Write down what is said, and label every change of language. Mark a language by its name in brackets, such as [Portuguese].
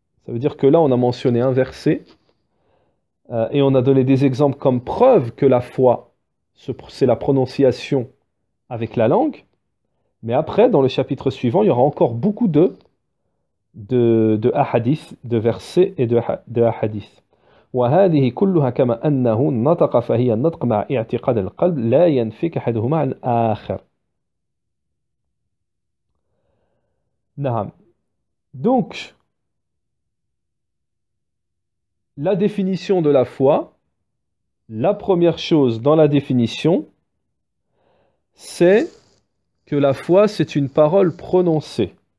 [French] Ça veut dire que là on a mentionné un verset et on a donné des exemples comme preuve que la foi c'est la prononciation avec la langue, mais après dans le chapitre suivant il y aura encore beaucoup de ahadith, de versets et de ahadith. [Arabic] وهذه كلها كما أنه نطق فهي النطق مع اعتقاد القلب لا ينفك أحدهما عن آخر. نعم. [French] Donc, la définition de la foi, la première chose dans la définition, c'est que la foi, c'est une parole prononcée.